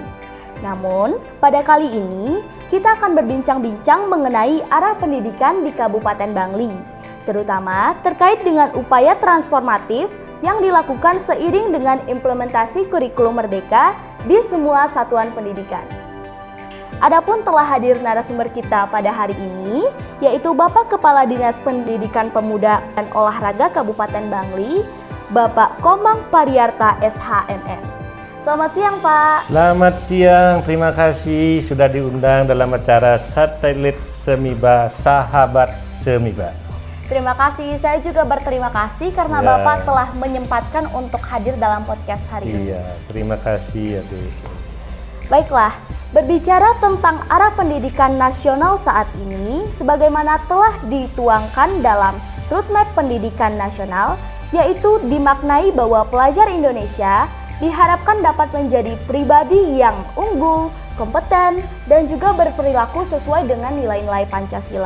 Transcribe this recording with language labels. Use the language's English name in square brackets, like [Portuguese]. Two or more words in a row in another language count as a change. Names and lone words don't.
[Indonesian] Namun, pada kali ini kita akan berbincang-bincang mengenai arah pendidikan di Kabupaten Bangli, terutama terkait dengan upaya transformatif yang dilakukan seiring dengan implementasi kurikulum merdeka di semua satuan pendidikan. Adapun telah hadir narasumber kita pada hari ini, yaitu Bapak Kepala Dinas Pendidikan Pemuda dan Olahraga Kabupaten Bangli, Bapak Komang Pariarta SHMM. Selamat siang, Pak. Selamat siang, terima kasih sudah diundang dalam acara Satelit Semiba, Sahabat Semiba. Terima kasih, saya juga berterima kasih karena Bapak telah menyempatkan untuk hadir dalam podcast hari ini. Iya, terima kasih adik. Baiklah, berbicara tentang arah pendidikan nasional saat ini, sebagaimana telah dituangkan dalam Roadmap Pendidikan Nasional, yaitu dimaknai bahwa pelajar Indonesia diharapkan dapat menjadi pribadi yang unggul, kompeten, dan juga berperilaku sesuai dengan nilai-nilai Pancasila.